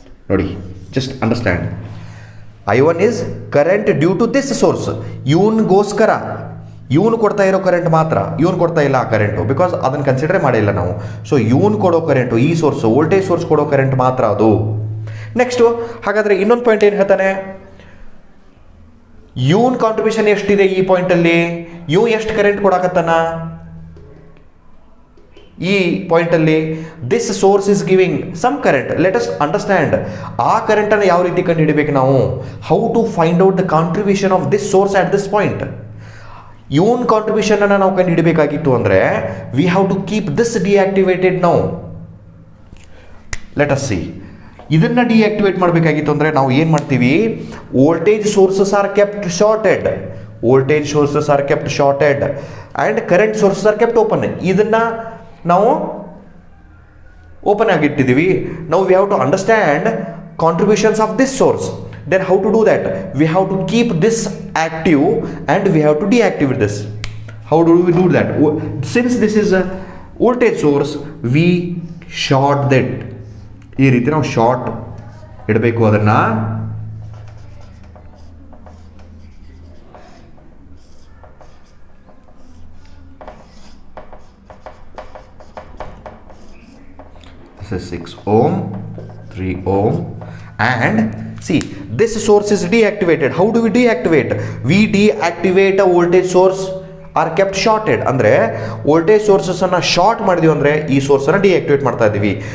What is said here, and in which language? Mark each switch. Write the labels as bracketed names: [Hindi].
[English] ನೋಡಿ, just understand. I1 is current due to this source. [Kannada] ಇವನಿಗೋಸ್ಕರ ಇವನು ಕೊಡ್ತಾ ಇರೋ ಕರೆಂಟ್ ಮಾತ್ರ, ಇವನು ಕೊಡ್ತಾ ಇಲ್ಲ ಆ ಕರೆಂಟು, ಬಿಕಾಸ್ ಅದನ್ನು ಕನ್ಸಿಡರೇ ಮಾಡಿಲ್ಲ ನಾವು. ಸೊ ಇವನು ಕೊಡೋ ಕರೆಂಟು, ಈ ಸೋರ್ಸ್ ವೋಲ್ಟೇಜ್ ಸೋರ್ಸ್ ಕೊಡೋ ಕರೆಂಟ್ ಮಾತ್ರ ಅದು. ನೆಕ್ಸ್ಟು ಹಾಗಾದರೆ ಇನ್ನೊಂದು ಪಾಯಿಂಟ್ ಏನು ಹೇಳ್ತಾನೆ, ಇವನ್ ಕಾಂಟ್ರಿಬ್ಯೂಷನ್ ಎಷ್ಟಿದೆ ಈ ಪಾಯಿಂಟಲ್ಲಿ, ಇವ್ ಎಷ್ಟು ಕರೆಂಟ್ ಕೊಡಾಕತ್ತಾನ ಈ ಪಾಯಿಂಟಲ್ಲಿ. [English] This source is giving some current. Let us understand [Kannada] ಆ ಕರೆಂಟನ್ನು ಯಾವ ರೀತಿ ಕಂಡು ಹಿಡಿಬೇಕು ನಾವು. [English] How to find out the contribution of this source at this point. [Kannada] Even contribution ಅನ್ನು ನಾವು ಕಂಡು ಹಿಡಬೇಕಾಗಿತ್ತು ಅಂದರೆ [English] We have to keep this deactivated now. Let us see. [Kannada] ಇದನ್ನು ಡಿಆಕ್ಟಿವೇಟ್ ಮಾಡಬೇಕಾಗಿತ್ತು ಅಂದರೆ ನಾವು ಏನು ಮಾಡ್ತೀವಿ, [English] Voltage sources are kept shorted, voltage sources are kept shorted and current sources are kept open. [Kannada] ಇದನ್ನು ನಾವು ಓಪನ್ ಆಗಿಟ್ಟಿದ್ದೀವಿ. [English] ನಾವು we have to understand contributions of this source. Then how to do that? We have to keep this active and we have to deactivate this. How do we do that? Since this is a voltage source, we short that. [Kannada] ಈ ರೀತಿ ನಾವು short ಇಡಬೇಕು ಅದನ್ನು. [English] This is 6 ohm, 3 ohm and see, this source is deactivated. How do we deactivate? We deactivate a voltage source are kept shorted. [Kannada] ಅಂದರೆ voltage ಸೋರ್ಸಸನ್ನು short ಮಾಡಿದೀವಿ ಅಂದರೆ ಈ ಸೋರ್ಸನ್ನು deactivate ಮಾಡ್ತಾ ಇದ್ದೀವಿ.